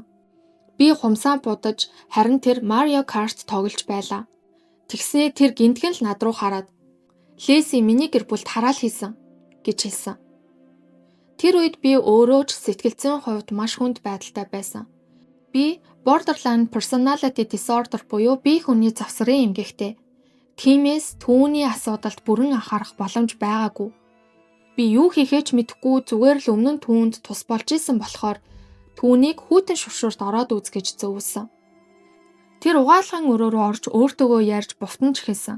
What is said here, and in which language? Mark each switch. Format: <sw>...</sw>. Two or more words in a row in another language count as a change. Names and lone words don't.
<mn>Би хумсаа будаж харин тэр Mario Kart тоглож байлаа. Тэгснээ тэр гинтгэн л над руу хараад "Леси миний гэр бүлд хараал хийсэн" гэж хэлсэн. Тэр үед би өөрөө ч сэтгэл зүйн хувьд маш хүнд байдалтай байсан. Би</mn> <en>borderline personality disorder</en> <mn>буюу бие хүний завсрын эмгэгтэй. Тиймээс түүний асуудалд бүрэн анхаарах боломж байгаагүй. Би юу хийхээ ч мэдэхгүй зүгээр л өмнө нь түүнд тус болж исэн болохоор түүнийг хүүтэн шүршүрт ороод үз гэж зөвлөсөн. Тэр угаалгын өрөө рүү орж өөртөөгөө ярьж бувтанж эхэлсэн.</mn>